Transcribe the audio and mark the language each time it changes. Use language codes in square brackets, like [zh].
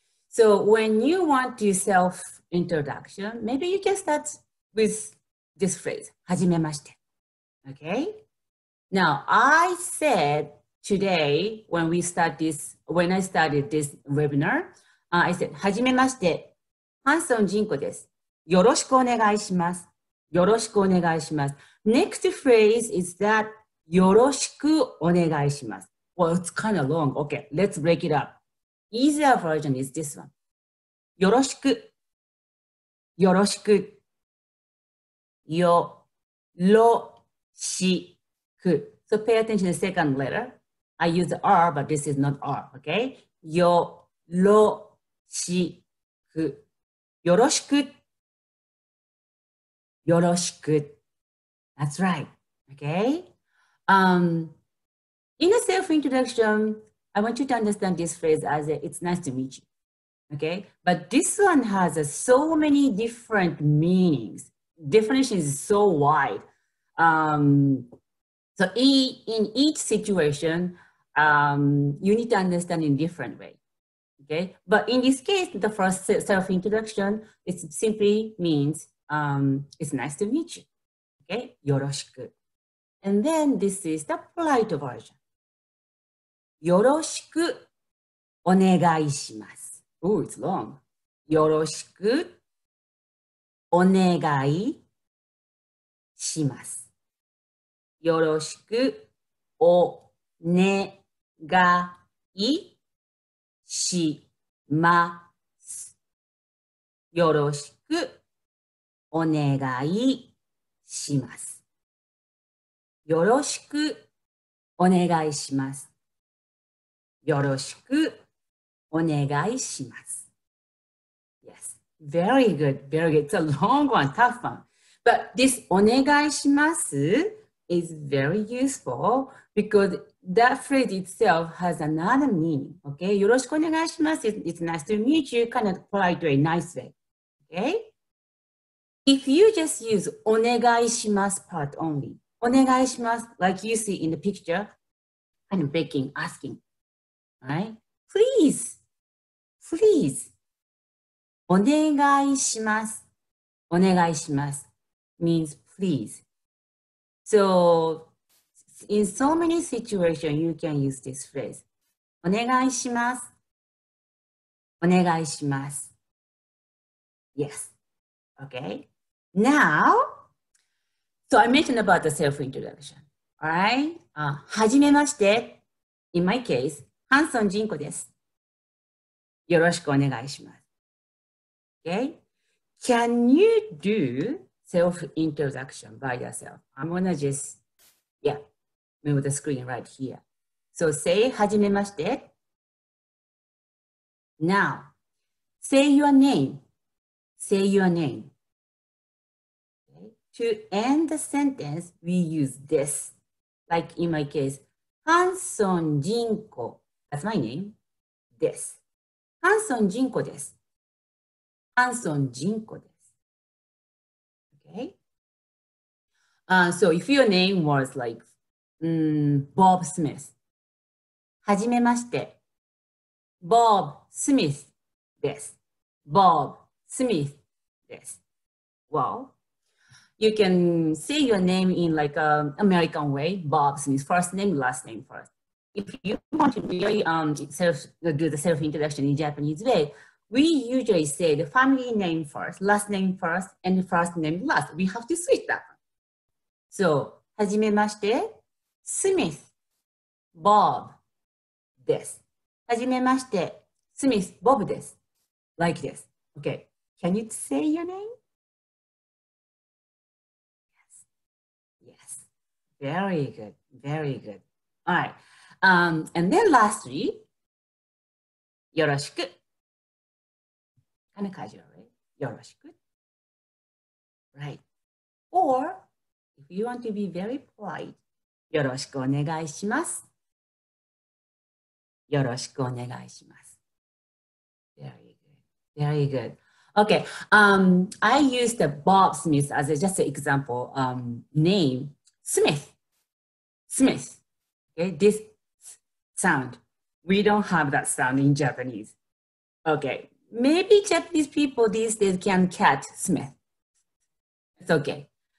[en] So when you want to self-introduction, maybe you can start with this phrase, [ja] はじめまして。 [en] Okay? Now, I said today, when I started this webinar, I said, [ja] はじめまして。ハンソンジンコです。よろしくお願いします。よろしくお願いします。 [en] Next phrase is that [ja] よろしくお願いします。 [en] Well, it's kind of long. Okay, let's break it up. Easier version is this one. [ja] よろしく。よろしく。よろしく。 [en] So pay attention to the second letter. I use the R, but this is not R, okay? [ja] よろしく。よろしく。よろしく。 [en] That's right. Okay? In a self-introduction, I want you to understand this phrase as it's nice to meet you. Okay? But this one has so many different meanings. Definition is so wide. So in each situation, you need to understand in different way. Okay, but in this case, the first self-introduction, it simply means it's nice to meet you. Okay, [ja] よろしく. [en] And then this is the polite version. [ja] よろしくお願いします. Oh, it's long. よろしくお願いします。よろしくお願いします。よろしくお願いします。よろしくお願いします。よろしくお願いします。 [en] Yes, very good, very good. It's a long one, tough one. But this [ja] お願いします [en] is very useful because that phrase itself has another meaning. Okay, [ja] よろしくお願いします. [en] It's nice to meet you, kind of polite way, nice way. Okay? If you just use [ja] お願いします [en] part only, お願いします, like you see in the picture, kind of begging, asking, right? Please, please. [ja] お願いします。お願いします [en] means please. So, in so many situations, you can use this phrase. [ja] お願いします。お願いします。 [en] Yes. Okay. Now, so I mentioned about the self-introduction. Alright? [ja] はじめまして。 [en] In my case, [ja] ハンソンジンコです。よろしくお願いします。 [en] Okay? Can you do self-introduction by yourself? I'm gonna just, move the screen right here. So say [ja] はじめまして. [en] Now, say your name. Say your name. Okay? To end the sentence, we use this. Like in my case, ハンソンジンコ. That's my name. This. [ja] ハンソンジンコです。ハンソンジンコです。 [en] Okay? So if your name was like Bob Smith, [ja] はじめまして。 Bob Smith です。 Bob Smith です。 [en] Well, you can say your name in like an American way, Bob Smith, first name, last name first. If you want to really do the self-introduction in Japanese way, we usually say the family name first, last name first, and the first name last. We have to switch that. [ja] So, はじめまして、Smith, Bob です。はじめまして、Smith, Bob です。 [en] Like this. Okay. Can you say your name? Yes. Yes. Very good. Very good. All right. And then lastly, [ja] よろしく。 [en] Kind of casual, right? [ja] よろしく. [en] Right. Or, if you want to be very polite, [ja] よろしくお願いします。よろしくお願いします。 [en] Very good. Very good. Okay. I used the Bob Smith as just an example name. Smith. Smith. Okay. This sound. We don't have that sound in Japanese. Okay. Maybe Japanese people these days can catch Smith. It's okay.